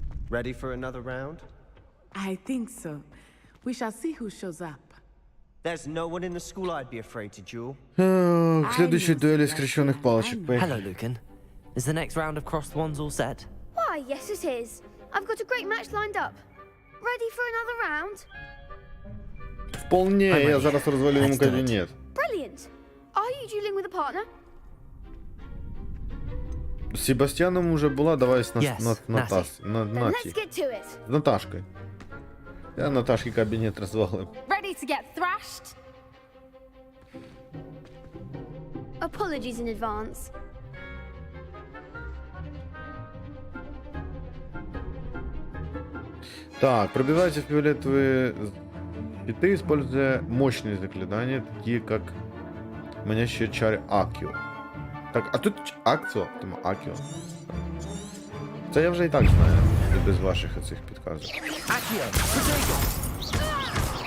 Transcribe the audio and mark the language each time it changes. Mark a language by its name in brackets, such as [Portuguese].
[English] Ready for another round? I think so. We shall see who shows up. There's no one in the school I'd be afraid to duel. [Russian] К следующей дуэли скрещенных палочек. [English] Hello, Lucan. Is the next round of Cross the Wands all set? Why, yes it is. I've got a great match lined up. Ready for another round? [Russian] Вполне, [Ukrainian] я зараз розвалю йому кабінет. [English] Brilliant. Are you dueling with a partner? [Ukrainian] З Себастьяном уже була, давай з [English] Yes, Then let's [Ukrainian] Наті. [English] get to it. [Ukrainian] З Наташкою. Я Наташки кабінет розвалив. [English] Ready ready to get thrashed? Apologies in advance. [Russian] Так, пробивайте фиолетовые щиты, используя мощные заклинания, такие как манящие чары Акио. [Ukrainian] Так, а тут Акцио, тому Акіо. Це я вже і так знаю, і без ваших оцих підказок. [English] Accio, Potato!